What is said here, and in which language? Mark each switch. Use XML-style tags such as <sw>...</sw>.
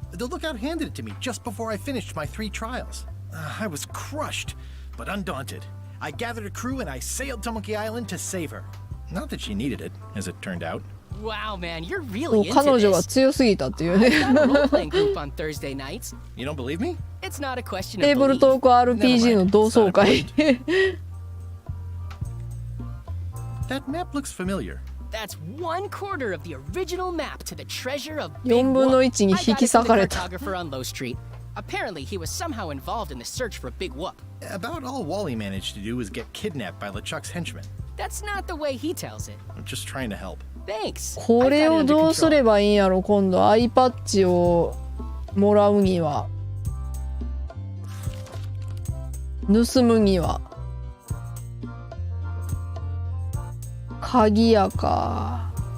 <en>The lookout handed it to me just before I finished my 3 trials. I was crushed, but undaunted. I gathered a crew and I sailed to Monkey Island to save her. Not that she needed it, as it turned out. Wow, man, you're really into</en> <ja>彼女が</ja> <en>this.</en> <ja>強すぎたっていうね。</ja> <en>I've got a role-playing group on Thursday nights. You don't believe me? It's not a question</en> <ja>テー</ja> <en>of</en> <ja>ブル</ja> <en>belief.</en> <ja>トーク RPG の同窓会。</ja> <en>That map looks familiar. That's 1/4 of the original map to the treasure of</en> <ja>4分の1に引き裂かれた。</ja> <en>I got it from the cartographer on Low Street. Apparently, he was somehow involved in the search for Big Whoop. About all Wally managed to do was get kidnapped by LeChuck's henchmen. That's not the way he tells it. I'm just trying to help. Thanks.</en> <ja>これをどうすればいいんやろ、今度。アイパッチをもらうには。盗むには。鍵やか。</ja>